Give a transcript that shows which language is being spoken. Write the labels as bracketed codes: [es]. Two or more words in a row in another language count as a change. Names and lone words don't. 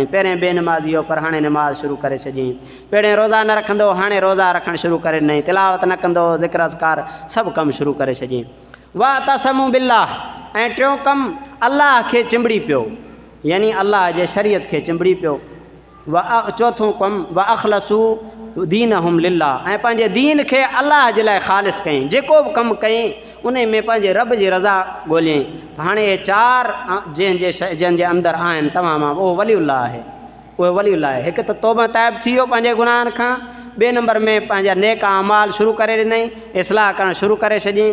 [sd] पहिरें बेनमाज़ी हो पर हाणे नमाज़ शुरू करे छॾियईं। पहिरें रोज़ा न रखंदो, हाणे रोज़ा रखणु शुरू करे ॾिनई। तिलावत न कंदो, ज़िक्र अज़कार सभु कमु शुरू करे छॾियईं। वाह [ar] اعتصموا بالله, [sd] ऐं टियों कमु अल्लाह खे चिंबड़ी पियो, यानी अल्लाह जे शरीयत खे चिंबड़ी पियो। चौथों कमु [ar] وأخلصوا دينهم لله, [sd] ऐं पंहिंजे दीन खे अल्लाह जे लाइ ख़ालिस कयईं। जेको बि कमु कयईं उन में पंहिंजे रब जी रज़ा ॻोल्हियईं। हाणे इहे चारि जंहिंजे अंदरि आहिनि तमामु, उहो वलीउल्लाह आहे। उहे वलीउल्लाह आहे। हिकु त तौबा ताइब थी वियो पंहिंजे गुनाहनि खां, ॿिए नंबर में पंहिंजा नेका अमाल शुरू करे ॾिनई, इस्लाह करणु शुरू करे छॾियईं।